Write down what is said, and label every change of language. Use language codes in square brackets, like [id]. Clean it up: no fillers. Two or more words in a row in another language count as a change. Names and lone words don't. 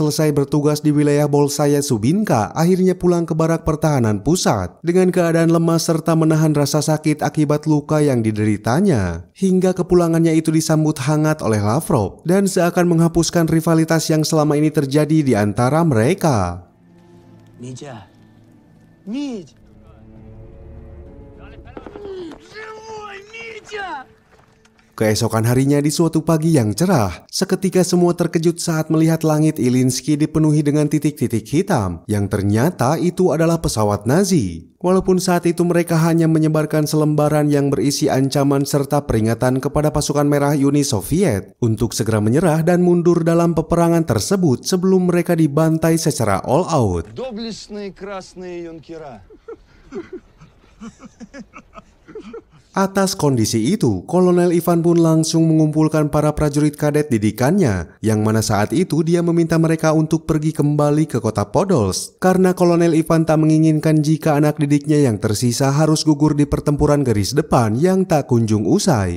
[id] selesai bertugas di wilayah Bolshaya Subinka akhirnya pulang ke barak pertahanan pusat dengan keadaan lemas serta menahan rasa sakit akibat luka yang dideritanya. Hingga kepulangannya itu disambut hangat oleh Lavrov dan seakan menghapuskan rivalitas yang selama ini terjadi di antara mereka. [ru] Митя! Мить! Живой, Митя! [id] Keesokan harinya di suatu pagi yang cerah, seketika semua terkejut saat melihat langit Ilyinsky dipenuhi dengan titik-titik hitam yang ternyata itu adalah pesawat Nazi. Walaupun saat itu mereka hanya menyebarkan selembaran yang berisi ancaman serta peringatan kepada pasukan merah Uni Soviet untuk segera menyerah dan mundur dalam peperangan tersebut sebelum mereka dibantai secara [en] all out. [ru] Доблестные красные юнкера. [id] Atas kondisi itu, Kolonel Ivan pun langsung mengumpulkan para prajurit kadet didikannya, yang mana saat itu dia meminta mereka untuk pergi kembali ke kota Podolsk, karena Kolonel Ivan tak menginginkan jika anak didiknya yang tersisa harus gugur di pertempuran garis depan yang tak kunjung usai.